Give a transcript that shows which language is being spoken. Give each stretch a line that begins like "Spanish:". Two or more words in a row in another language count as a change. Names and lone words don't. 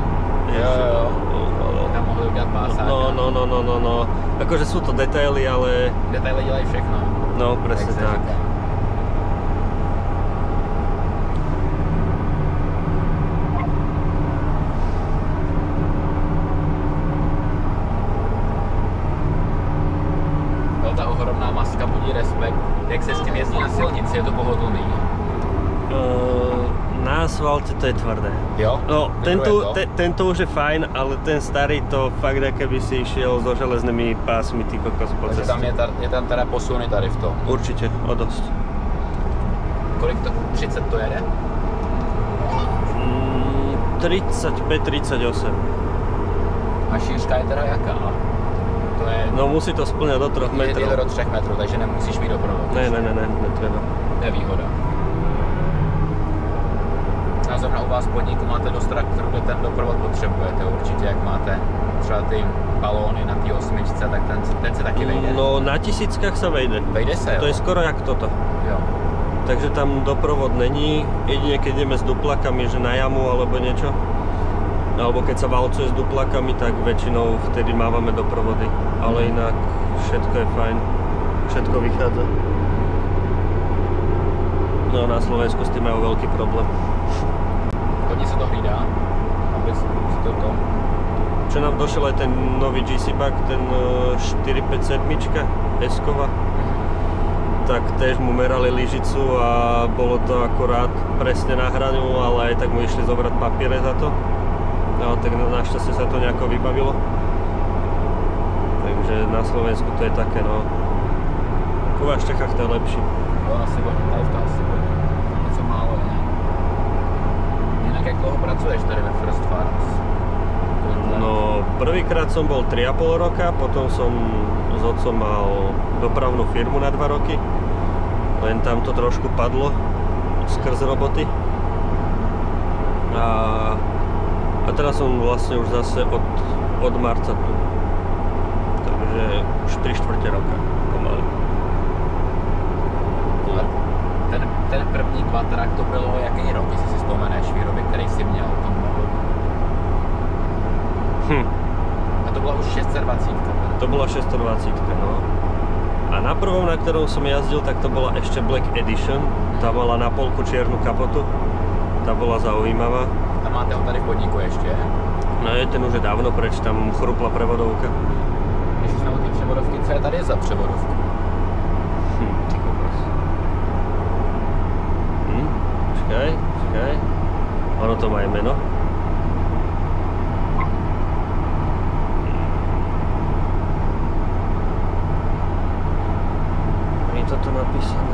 Czech: Jo. Tam mohli udělat pásák.
Slovak: No. Akože sú to detaily, ale...
Czech: Detaily dělají všechno.
Slovak: No, presne tak.
Czech: Ta ohromná maska budí respekt. Jak se s tím jezdí na silnici, je to pohodlný?
Slovak: Na asfalte to je tvrdé.
Czech: Jo?
Slovak: No, tento už je fajn, ale ten starý to fakt, keby si išiel so železnými pásmi, ty kokos po
Czech: Takže
Slovak: ceste.
Czech: je tam teda posuny tady v tom.
Slovak: Určite, o dosť.
Czech: Kolik to? 30 to jede?
Slovak: 35-38.
Czech: A šířka je teda jaká? To je...
Slovak: No musí to splňať do 3 metrov.
Czech: Je do 3 metrů, takže nemusíš mít doprovod.
Slovak: Ne, netreba. Nevýhoda.
Czech: A zrovna u vás v podniku máte dost traktorů, kde ten doprovod potřebujete určitě, jak máte třeba ty balóny na té 8, tak ten se taky vejde.
Slovak: No na 1000kách sa vejde.
Czech: Vejde se, jo?
Slovak: To je skoro jak toto.
Czech: Jo. Takže tam doprovod není,
Slovak: jedine keď ideme s duplakami, že na jamu alebo niečo. Alebo keď sa valcuje s duplakami, tak väčšinou vtedy mávame doprovody. Ale inak všetko je fajn, všetko vychádza. No na Slovensku s tým majú veľký problém.
Czech: Hodně se to hlídá, aby si to...
Slovak: Čo nám došiel aj ten nový GC-Bug, ten 457 S-kova, tak tiež mu merali lyžicu a bolo to akurát presne na hraniu, ale aj tak mu išli zobrať papiere za to. No tak našťastie sa to nejako vybavilo. Takže na Slovensku to je také, no. U vás v Čechách to je lepší.
Czech: Jo, asi bude, tady v to asi bude. Něco málo, ne? Jinak jak dlouho pracuješ tady ve First Farms?
Slovak: No, prvýkrát som bol 3,5 roka, potom som s otcom mal dopravnú firmu na 2 roky. Len tam to trošku padlo skrz roboty. A teraz som vlastne už zase od marca tu. Takže už 3/4 roka pomaly.
Czech: Ten první kvadrak to bylo jaký rok, jestli si vzpomeneš výroby, který jsi měl v tom modu? A to byla už 620.
Slovak: To bola 620, no. A na prvom, na ktorom som jazdil, tak to bola ešte Black Edition. Tá mala na polku čiernu kapotu. Tá bola zaujímavá.
Czech: A máte ho tady v podniku ještě?
Slovak: No je ten už je dávno preč, tam chrupla prevodovka.
Czech: Když jsme u té převodovky, co je tady za převodovku?
Slovak: Ty kokos. Čakaj. Ono to má aj meno. Je toto napísané?